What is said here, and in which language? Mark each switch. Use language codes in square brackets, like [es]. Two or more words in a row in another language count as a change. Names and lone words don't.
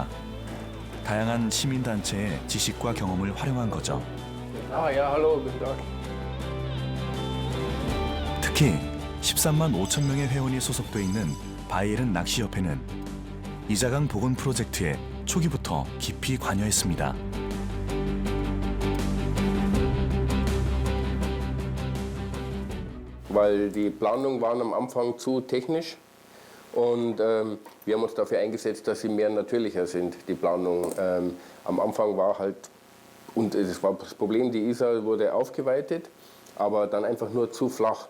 [ko] 다양한 시민단체의 지식과 경험을 활용한 거죠. 특히 13만 5천 명의 회원이 소속돼 있는 바이에른 낚시협회는 이자강 복원 프로젝트에 초기부터 깊이 관여했습니다. [de] Weil die Planungen waren am Anfang zu technisch und wir haben uns dafür eingesetzt, dass sie mehr natürlicher sind, die Planung. Am Anfang war halt, und es war das Problem, die Isar wurde aufgeweitet, aber dann einfach nur zu flach.